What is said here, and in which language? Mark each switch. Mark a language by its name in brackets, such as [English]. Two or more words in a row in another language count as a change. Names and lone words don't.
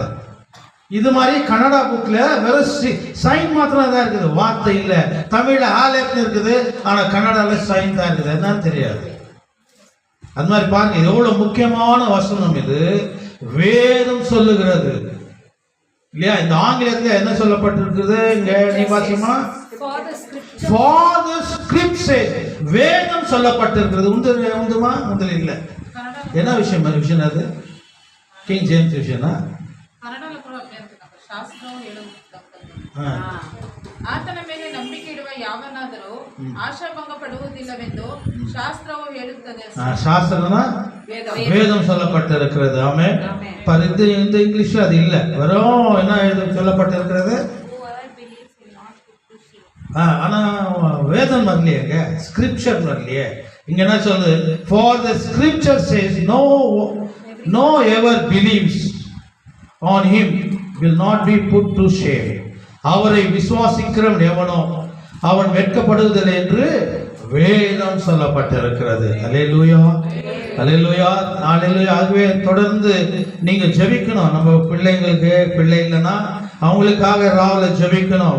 [Tamil] இது மாதிரி கன்னடா புக்ல வெறும் சைன் மாத்திரம் தான் இருக்குது, வார்த்தை இல்லை. தமிழ்ல ஆலேப்னு இருக்குது, ஆனா கன்னடால சைன் தான் இருக்குது. என்னன்னு தெரியாது. அது மாதிரி பாருங்க, இது எவ்வளவு முக்கியமான வசனம். இது வேதம் சொல்லுகிறது இல்லையா? இந்த ஆங்கிலத்துல என்ன சொல்லப்பட்டிருக்குது? இங்க நீ வாசிமா, [English] for the script says, [Tamil] வேதம் சொல்லப்பட்டிருக்கிறது. உந்துமா உந்தல் இல்ல. என்ன விஷயம் அது? கிங் ஜேம்ஸ் விஷயம்னா [Kannada] ಆತನ ಮೇಲೆ ನಂಬಿಕೆ ಇಡುವ ಯಾವನಾದರೂ ಆಶಾಭಂಗ ಪಡುವುದಿಲ್ಲವೆಂದು ಶಾಸ್ತ್ರವು ಹೇಳುತ್ತದೆ. [Tamil] ಶಾಸ್ತ್ರனா வேதம் சொல்லப்பட்டிருக்கிறது. ஆமே. பரிந்து இந்த இங்கிலீஷ்ல அது இல்ல, வெறும் என்ன சொல்லப்பட்டிருக்கிறது? ஆனா வேதம் வரலையேங்க, ஸ்கிரிப்சர் வரலையே. இங்க என்ன சொல்லுது? [English] For the scripture says no ever believes on him will not be put to shame. [Tamil] அவரை விசுவாசிக்கிறவன் எவனோ அவன் வெட்கப்படுவதில்லை என்று வேதம் சொல்லப்பட்டிருக்கிறது. அல்லேலூயா, அல்லேலூயா, அல்லேலூயா. ஆகவே தொடர்ந்து நீங்க ஜெபிக்கணும். நம்ம பிள்ளைங்களுக்கு பிள்ளை இல்லைன்னா அவங்களுக்காக ராவில ஜெபிக்கணும்.